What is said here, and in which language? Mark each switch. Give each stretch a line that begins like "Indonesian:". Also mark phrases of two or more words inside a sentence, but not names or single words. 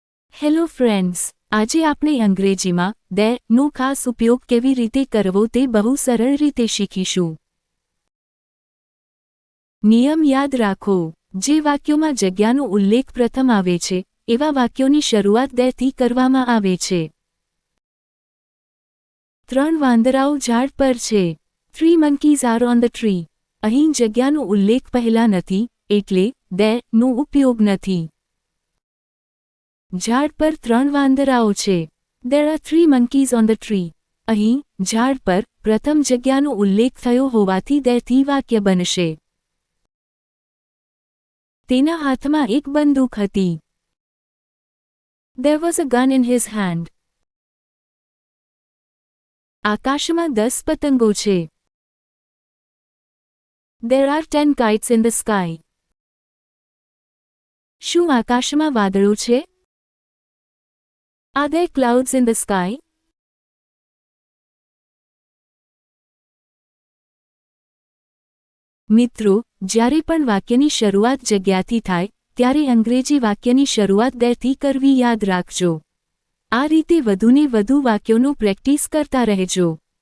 Gujarati: હેલો ફ્રેન્ડ્સ, આજે આપણે અંગ્રેજીમાં there નો ખાસ ઉપયોગ કેવી રીતે કરવો તે બહુ સરળ રીતે શીખીશું. નિયમ યાદ રાખો. જે વાક્યોમાં જગ્યાનો ઉલ્લેખ પ્રથમ આવે છે, એવા વાક્યોની શરૂઆત there થી કરવામાં આવે છે. 3 વાંદરાઓ ઝાડ પર છે.
English: 3 monkeys are on the tree.
Gujarati: અહીં જગ્યાનો ઉલ્લેખ પહેલા નથી, એટલે there નો ઉપયોગ નથી. ઝાડ પર 3 વાંદરાઓ છે.
English: There are 3 monkeys on the tree.
Gujarati: અહીં ઝાડ પર પ્રથમ જગ્યાનો ઉલ્લેખ થયો હોવાથી there થી વાક્ય બનશે. તેના હાથમાં એક બંદૂક હતી.
English: There was a gun in his hand.
Gujarati: આકાશમાં 10 પતંગો છે.
English: There are 10 kites in the sky.
Gujarati: શું આકાશમાં વાદળો છે?
English: Are there clouds in the sky?
Gujarati: મિત્રો, જ્યારે પણ વાક્યની શરૂઆત જગ્યાથી થાય, ત્યારે અંગ્રેજી વાક્યની શરૂઆત there થી કરવી યાદ રાખજો. આ રીતે વધુને વધુ વાક્યોનો પ્રેક્ટિસ કરતા રહેજો.